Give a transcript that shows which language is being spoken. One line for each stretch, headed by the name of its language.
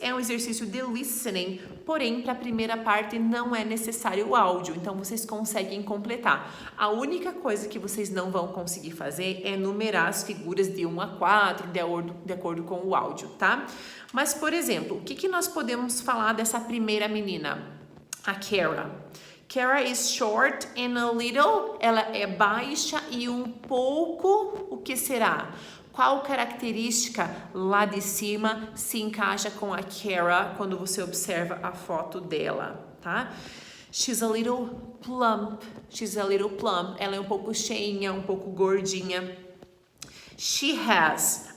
Portuguese: É um exercício de listening, porém, para a primeira parte não é necessário o áudio, então vocês conseguem completar. A única coisa que vocês não vão conseguir fazer é numerar as figuras de 1 a 4, de acordo com o áudio, tá? Mas, por exemplo, o que nós podemos falar dessa primeira menina? A Kara.
English: Kara is short and a little.
Portuguese: Ela é baixa e um pouco. O que será? Qual característica lá de cima se encaixa com a Kara quando você observa a foto dela, tá?
English: She's a little plump. She's a little plump.
Portuguese: Ela é um pouco cheinha, um pouco gordinha.
English: She has.